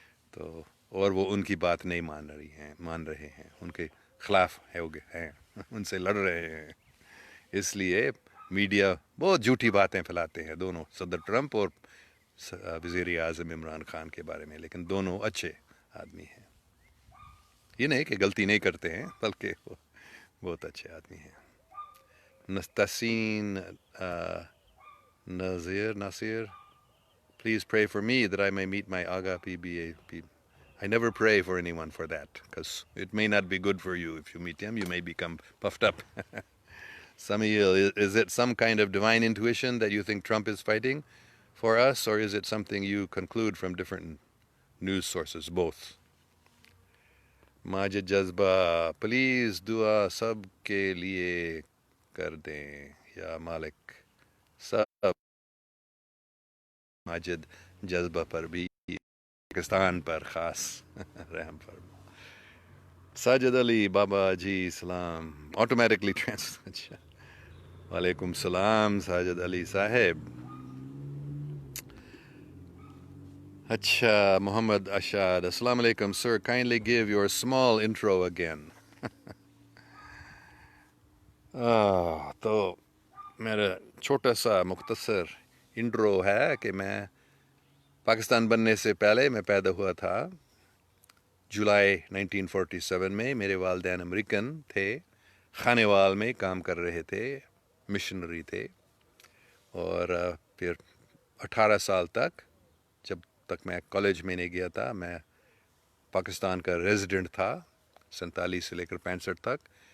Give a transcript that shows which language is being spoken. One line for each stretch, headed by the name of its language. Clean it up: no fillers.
Urdu: تو اور وہ ان کی بات نہیں مان رہے ہیں, ان کے خلاف ہیں, ان سے لڑ رہے ہیں. اس لیے میڈیا بہت جھوٹی باتیں پھیلاتے ہیں دونوں, صدر ٹرمپ اور وزیر اعظم عمران خان کے بارے میں, لیکن دونوں اچھے آدمی ہیں. یہ نہیں کہ غلطی نہیں کرتے ہیں, بلکہ وہ بہت اچھے آدمی ہیں.
English: Nastain Nasir, please pray for me that I may meet my Aga PBA. I never pray for anyone for that, because it may not be good for you. If you meet him, you may become puffed up. Samuel, is it some kind of divine intuition that you think Trump is fighting for us, or is it something you conclude from different news sources?
Urdu: Both. Majid Jazba, please dua sab ke liye kar dein, ya Malik. Sab Majid Jazba par bhi, Pakistan پر خاص رحم فرما. ساجد علی بابا جی سلام, automatically اچھا, وعلیکم السلام ساجد علی صاحب.
English: اچھا, محمد اشاد, السلام علیکم sir, kindly give your small intro again.
Urdu: تو میرا چھوٹا سا مختصر انٹرو ہے کہ میں پاکستان بننے سے پہلے میں پیدا ہوا تھا جولائی 1947 میں. میرے والدین امریکن تھے, خانیوال میں کام کر رہے تھے, مشنری تھے, اور پھر 18 سال تک, جب تک میں کالج میں نہیں گیا تھا, میں پاکستان کا ریزیڈنٹ تھا, 47 سے لے کر 65 تک.